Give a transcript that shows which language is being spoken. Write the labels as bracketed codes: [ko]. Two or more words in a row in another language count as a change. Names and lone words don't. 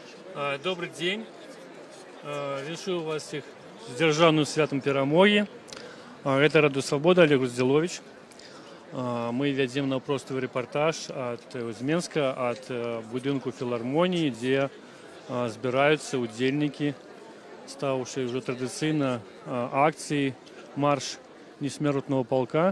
[ru] Добрый день. [be] Віншую вас всіх з Державным святом перамоги. Это Радыё Свабода, Олег Руздзілович. Мы вядзем наўпростовы рэпартаж з Менска, ад будынку філармоніі, дзе збіраюцца удзельнікі, стаўшы ўжо традыцыйна акцыі марш несмяротнага палка.